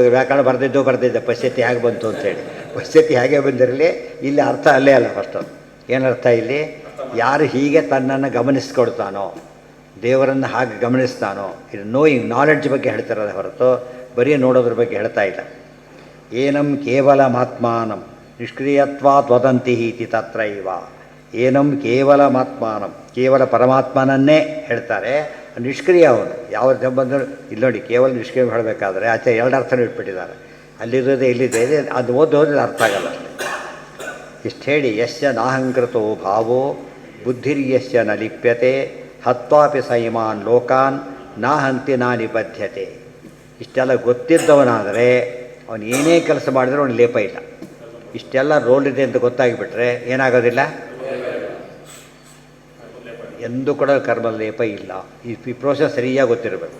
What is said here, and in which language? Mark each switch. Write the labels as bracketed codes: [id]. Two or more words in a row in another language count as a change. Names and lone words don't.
[kn] ವ್ಯಾಕರಣ ಬರೆದಿದ್ದೆ ಪಶ್ಯತಿ ಹೇಗೆ ಬಂತು ಅಂತೇಳಿ. ಪಶ್ಯತಿ ಹೇಗೆ ಬಂದಿರಲಿ, ಇಲ್ಲಿ ಅರ್ಥ ಅಲ್ಲೇ ಅಲ್ಲ. ಫಸ್ಟು ಏನರ್ಥ ಇಲ್ಲಿ? ಯಾರು ಹೀಗೆ ತನ್ನನ್ನು ಗಮನಿಸ್ಕೊಡ್ತಾನೋ, ದೇವರನ್ನು ಹಾಗೆ ಗಮನಿಸ್ತಾನೋ, ಇದು [en] knowing knowledge [kn] ಬಗ್ಗೆ ಹೇಳ್ತಿರೋದೇ ಹೊರತು ಬರೀ ನೋಡೋದ್ರ ಬಗ್ಗೆ ಹೇಳ್ತಾ ಇಲ್ಲ. [sa] ಏನಂ ಕೇವಲ ಮಾತ್ಮಾನಂ ನಿಷ್ಕ್ರಿಯತ್ವಾತ್ ವದಂತಿ ಇತಿ ತತ್ರ ಇವ. ಏನಂ ಕೇವಲ ಮಾತ್ಮಾನಂ, [kn] ಕೇವಲ ಪರಮಾತ್ಮನನ್ನೇ ಹೇಳ್ತಾರೆ. ನಿಷ್ಕ್ರಿಯ ಅವನು ಯಾವ ಬಂದರೂ ಇಲ್ಲಿ ನೋಡಿ. ಕೇವಲ ನಿಷ್ಕ್ರಿಯ ಹೇಳಬೇಕಾದ್ರೆ ಆಚೆ ಎರಡು ಅರ್ಥನೂ ಇಟ್ಬಿಟ್ಟಿದ್ದಾರೆ. ಅಲ್ಲಿರೋದೇ ಇಲ್ಲಿದೆ, ಅದು ಓದೋದ್ರೆ ಅರ್ಥ ಆಗಲ್ಲ ಅಷ್ಟೇ. ಇಷ್ಟು ಹೇಳಿ [sa] ಯಸ್ಯ ನಾಹಂಕೃತೋ ಭಾವೋ ಬುದ್ಧಿರ್ಯಸ್ಯ ನ ಲಿಪ್ಯತೆ ಹತ್ವಾಪಿ ಸ ಇಮಾನ್ ಲೋಕಾನ್ ನಾಹಂತಿ ನಾ ನಿಬದ್ಧತೆ. [kn] ಇಷ್ಟೆಲ್ಲ ಗೊತ್ತಿದ್ದವನಾದರೆ ಅವನು ಏನೇ ಕೆಲಸ ಮಾಡಿದ್ರೆ ಅವನು ಲೇಪ ಇಲ್ಲ. ಇಷ್ಟೆಲ್ಲ ರೋಲ್ ಇದೆ ಅಂತ ಗೊತ್ತಾಗಿಬಿಟ್ರೆ ಏನಾಗೋದಿಲ್ಲ, ಎಂದೂ ಕೂಡ ಕರ್ಮ ಲೇಪ ಇಲ್ಲ. ಈ ಪ್ರೋಸೆಸ್ ಸರಿಯಾಗಿ ಗೊತ್ತಿರಬೇಕು.